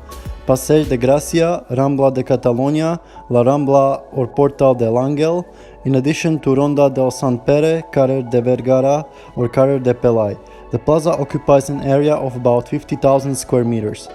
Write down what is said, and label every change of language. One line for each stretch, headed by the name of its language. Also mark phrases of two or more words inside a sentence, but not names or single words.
English: Passeig de Gracia, Rambla de Catalunya, La Rambla or Portal de l'Àngel, in addition to Ronda del Sant Pere, Carrer de Vergara or Carrer de Pelai. The plaza occupies an area of about 50,000 square meters.